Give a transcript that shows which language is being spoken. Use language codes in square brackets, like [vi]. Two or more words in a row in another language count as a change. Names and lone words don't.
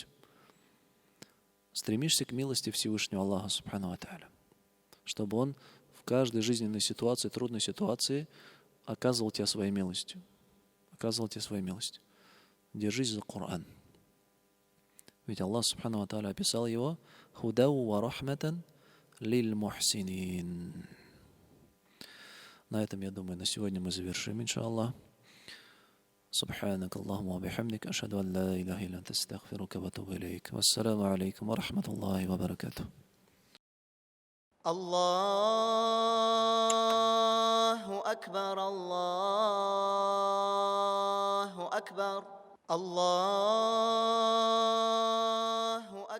[ru] Стремишься к милости Всевышнего Аллаха [ar] سبحانه وتعالى, [ru] чтобы Он в каждой жизненной ситуации, трудной ситуации оказывал тебя своей милостью. Оказывал тебе своей милостью. Держись за Коран. Ведь Аллах [ar] سبحانه وتعالى [ru] описал его [ar] «هدى ورحمة للمحسنين». [ru] На этом, я думаю, на сегодня мы завершим, иншаллах. [ar] سبحانك اللهم وبحمدك أشهد أن لا إله إلا أنت أستغفرك وأتوب إليك والسلام عليكم ورحمة الله وبركاته. الله أكبر الله أكبر الله